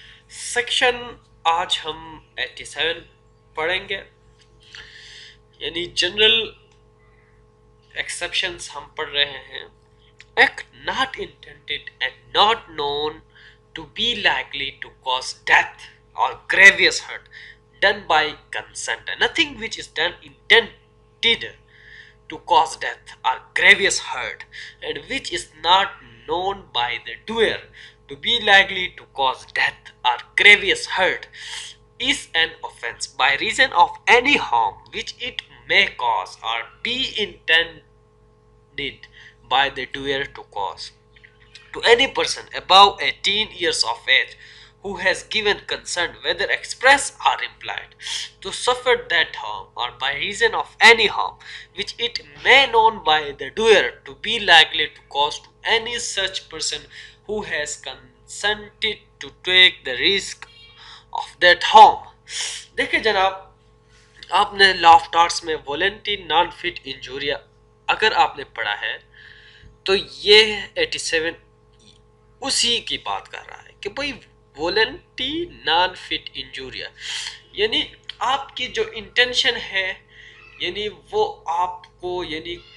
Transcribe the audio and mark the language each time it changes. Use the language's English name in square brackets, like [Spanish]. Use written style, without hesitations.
[Urdu] Section آج ہم 87 پڑھیں گے، یعنی جنرل ایکسیپشنز ہم پڑھ رہے ہیں. [English] Act not intended and not known to be likely to cause death or grievous hurt done by consent. Nothing which is done intended to cause death or grievous hurt, and which is not known by the doer to be likely to cause death or grievous hurt, is an offense by reason of any harm which it may cause or be intended by the doer to cause to any person above 18 years of age who has given consent, whether express or implied, to suffer that harm or by reason of any harm which it may known by the doer to be likely to cause to any such person who has consented to take the risk of that harm. [Urdu] دیکھیں جناب، آپ نے law of ٹارٹس میں voluntary naan fit انجوریا اگر آپ نے پڑھا ہے تو یہ 87 اسی کی بات کر رہا ہے کہ بھئی وولنٹری نان فٹ انجوریا یعنی آپ کی جو انٹینشن ہے، یعنی وہ آپ کو، یعنی